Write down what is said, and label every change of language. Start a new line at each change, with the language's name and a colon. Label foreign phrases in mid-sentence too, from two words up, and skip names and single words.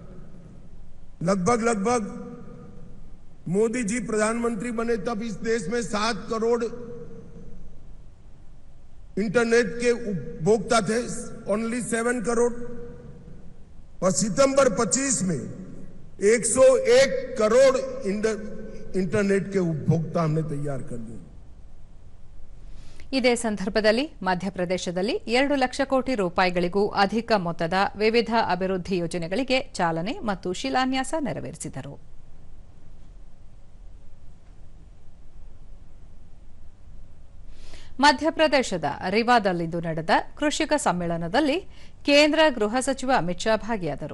Hindi: लगभग मोदी जी प्रधानमंत्री बने तब इस देश में 7 करोड़ इंटरनेट के उपभोक्ता थे, ओनली 7 करोड़, और सितंबर 25 में 101 करोड़ इंटरनेट के उपभोक्ता हमने तैयार कर दिए.
Kannada: ಇದೇ ಸಂದರ್ಭದಲ್ಲಿ ಮಧ್ಯಪ್ರದೇಶದಲ್ಲಿ 2 ಲಕ್ಷ ಕೋಟಿ ರೂಪಾಯಿಗಳಿಗೂ ಅಧಿಕ ಮೊತ್ತದ ವಿವಿಧ ಅಭಿವೃದ್ಧಿ ಯೋಜನೆಗಳಿಗೆ ಚಾಲನೆ ಮತ್ತು ಶಿಲಾನ್ಯಾಸ ನೆರವೇರಿಸಿದರು. ಮಧ್ಯಪ್ರದೇಶದ ರಿವಾದಲ್ಲಿಂದು ನಡೆದ ಕೃಷಿಕ ಸಮ್ಮೇಳನದಲ್ಲಿ ಕೇಂದ್ರ ಗೃಹ ಸಚಿವ ಅಮಿತ್ ಶಾ ಭಾಗಿಯಾದರು.